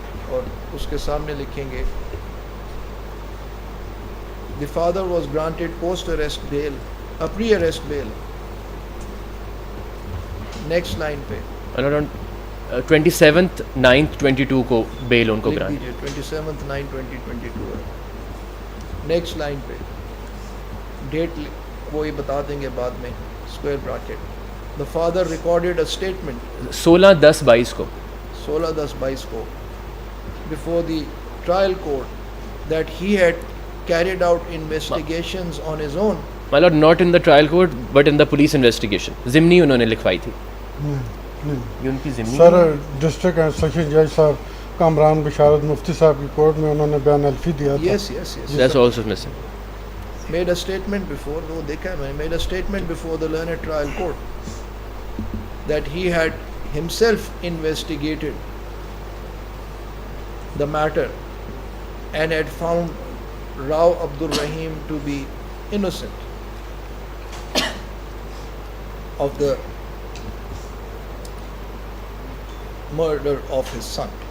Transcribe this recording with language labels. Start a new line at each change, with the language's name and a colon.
Urdu: اور اس کے سامنے لکھیں گے
English: the father was granted post arrest bail,
Urdu: a pre arrest bail.
English: Next line
Urdu: پہ
English: my lord, on 27th 9th 22
Urdu: کو بیل ان کو لکھ گرانٹ. دیجیے 27/9/2022 ہے. نیکسٹ لائن پہ ڈیٹ وہ یہ بتا دیں گے بعد میں, square bracket.
English: the father recorded a statement
Urdu: 16/10/22 کو
English: 16/10/22 کو before the trial court that he had carried out investigations on his own. my lord, not in the trial court but in the police investigation.
Urdu: ضمنی انہوں نے لکھوائی تھی. یہ ان کی ضمنی سر district and session جج صاحب کامران بشارت مفتی صاحب کی کورٹ میں انہوں نے بیان الفی دیا تھا.
English: Yes, yes, yes. that's also missing. Made a statement before,
Urdu: وہ دیکھا ہے میں,
English: made a statement before the learned trial court that he had himself investigated the matter and had found Rao Abdur Rahim to be innocent of the murder of his son.